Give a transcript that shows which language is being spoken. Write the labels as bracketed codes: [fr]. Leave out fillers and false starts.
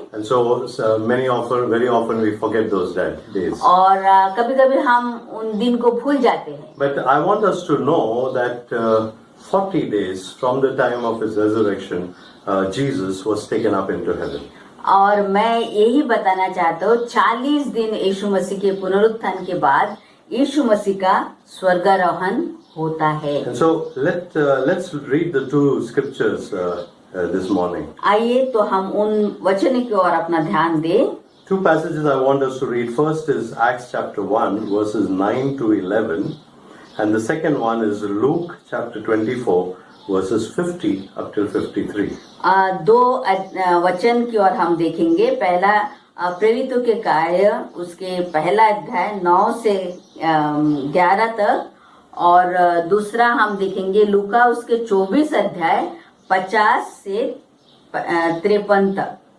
[en] And so very often we forget those days. [hi] और कभी कभी हम उन दिन को भूल जाते हैं। [en] But I want us to know that 40 days from the time of his resurrection, Jesus was taken up into heaven. [hi] और मैं यही बताना चाहता हूँ 40 दिन यीशु मसीह के पुनरुत्थान के बाद यीशु मसीह का स्वर्गारोहण होता है। [en] And so let's read the two scriptures this morning. [hi] आइए तो हम उन वचन की ओर अपना ध्यान दें। [en] Two passages I want us to read. First is Acts chapter 1 verses 9 to 11, and the second one is Luke chapter 24 verses 50 up till 53. [hi] दो वचन की ओर हम देखेंगे। पहला प्रेरितों के कार्य उसके पहला अध्याय 9 से 11 तक, और दूसरा हम देखेंगे लूका उसके 24 अध्याय 50 से 53 तक।